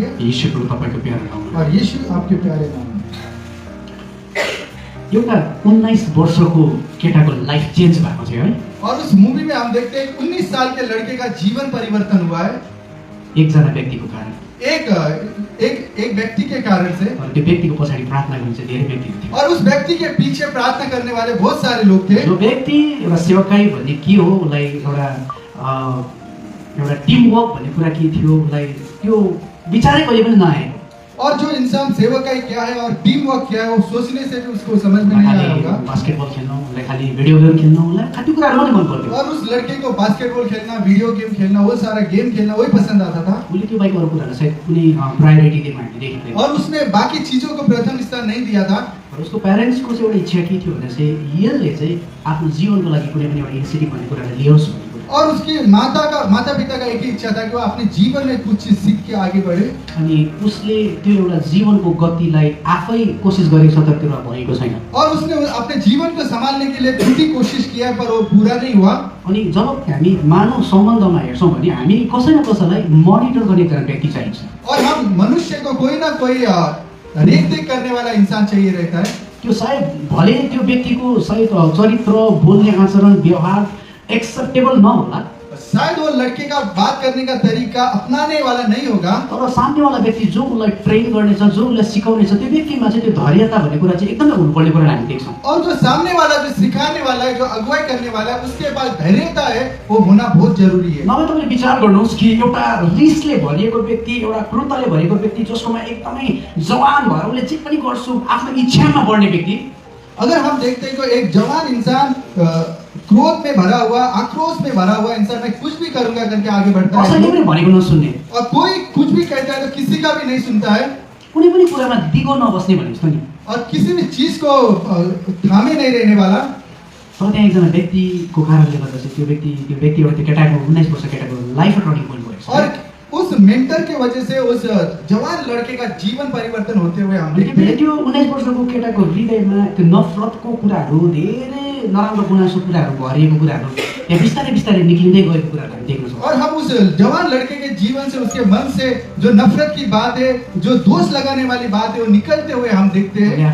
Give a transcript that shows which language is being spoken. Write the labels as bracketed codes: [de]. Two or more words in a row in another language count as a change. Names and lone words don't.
[ne] यीशु प्रभु तपाईँको प्यारो नाममा। [hi] और यीशु आपके प्यारे नाम में। [ne] एउटा 19 वर्षको केटाको [en] life change [ne] भएको थियो है। [hi] और उस मूवी में हम देखते हैं 19 साल के लड़के का जीवन परिवर्तन हुआ है। [ne] एकजना व्यक्तिको कारण। [hi] एक व्यक्ति के कारण से। [ne] अनि त्यो व्यक्तिको पछाडि प्रार्थना गर्ने चाहिँ धेरै व्यक्तिहरू थिए। [hi] और उस व्यक्ति के पीछे प्रार्थना करने वाले बहुत सारे लोग थे। [ne] जो व्यक्ति एउटा सेवकाई भन्ने के हो, उसलाई एउटा [en] team work [ne] भन्ने कुरा के थियो, उसलाई त्यो विचारै कहिले पनि नआएको। [hi] और जो इंसान सेवकाई क्या है और [en] team work [hi] क्या है, वो सोचने से भी उसको समझ में नहीं आया होगा। [ne] बास्केटबल खेल्न, उसलाई खाली भिडियो गेम खेल्न, उसलाई कति कुराहरू मात्रै मन पर्थ्यो। [hi] और उस लड़के को बास्केटबॉल खेलना, वीडियो गेम खेलना, वो सारा गेम खेलना वही पसंद आता था। [ne] उसले त्यो बाहेक अरू कुराहरूलाई सायद कुनै प्रायोरिटी दिएको हामीले देखेको थिएन। [hi] और उसने बाकी चीजों को प्रथम स्थान नहीं दिया था। [ne] र उसको प्यारेन्ट्सको चाहिँ एउटा इच्छा के थियो भने चाहिँ यसले चाहिँ आफ्नो जीवनको लागि कुनै पनि एउटा इनिसिएटिभ भन्ने कुरालाई लियोस् भन्ने कुरा। [hi] और उसकी माता पिता का एक ही इच्छा था कि वो अपने जीवन में कुछ चीज सीख के आगे बढ़े। [ne] अनि उसले त्यो एउटा जीवनको गतिलाई आफै कोसिस गरेको छ तर त्यो भएको छैन। [hi] और उसने अपने जीवन को संभालने के लिए पूरी कोशिश किया पर वो पूरा नहीं हुआ। [ne] अनि जब हामी मानव सम्बन्धमा हेर्छौँ भने हामी कसै न कसैलाई मोनिटर गर्ने एकजना व्यक्ति चाहिन्छ। [hi] और हम मनुष्य को कोई ना कोई रेखदेख करने वाला इंसान चाहिए रहता है। [ne] त्यो सायद भले त्यो व्यक्तिको सायद चरित्र, बोल्ने आचरण, व्यवहार एक्सेप्टेबल नहोला, [hi] शायद वो लड़के का बात करने का तरीका अपनाने वाला नहीं होगा। [ne] तर सामनेवाला व्यक्ति जो उसलाई ट्रेन गर्नेछ, जो उसलाई सिकाउनेछ, त्यो व्यक्तिमा चाहिँ त्यो धैर्यता भन्ने कुरा चाहिँ एकदमै हुनुपर्ने कुरा हामी देख्छौँ। [hi] और जो सामने वाला जो सिखाने वाला है, जो अगुवाई करने वाला है, उसके पास धैर्यता है, वो होना बहुत जरूरी है। [ne] नभए तपाईँले विचार गर्नुहोस् कि एउटा रिसले भरिएको व्यक्ति, एउटा क्रोधले भरिएको व्यक्ति, जसकोमा एकदमै जवान भएर उसले जे पनि गर्छु आफ्नो इच्छामा बढ्ने व्यक्ति, [hi] अगर हम देखते हैं कि एक जवान इंसान क्रोध में भरा हुआ, आक्रोश में भरा हुआ इंसान, मैं कुछ भी करूंगा करके आगे बढ़ता [ne] कसैले [hi] है [ne] पनि भनेको नसुन्ने, [hi] और कोई कुछ भी कहता है तो किसी का भी नहीं सुनता है। [ne] कुनै पनि कुरामा दिगो नबस्ने भने जस्तो नि। [hi] और किसी भी चीज को थामे नहीं रहने वाला। [ne] तर त्यहाँ एकजना व्यक्तिको कारणले गर्दा चाहिँ त्यो व्यक्ति एउटा त्यो केटाको 19 वर्ष केटाको [en] life turning point [ne] भएको छ। [hi] और उस मेंटर के वजह से उस जवान लड़के का जीवन परिवर्तन होते हुए हम देखते हैं। [ne] त्यो 19 वर्षको केटाको हृदयमा त्यो नफरतको कुराहरू, धेरै नराम्रो गुनासो कुराहरू भरिएको कुराहरू त्यहाँ बिस्तारै बिस्तारै निक्लिँदै गएको कुराहरू हामी देख्न सक्छौँ। [hi] और हम उस जवान लड़के के जीवन से, उसके मन से जो नफरत की बात है, जो दोष लगाने वाली बात है, वो निकलते हुए हम देखते हैं।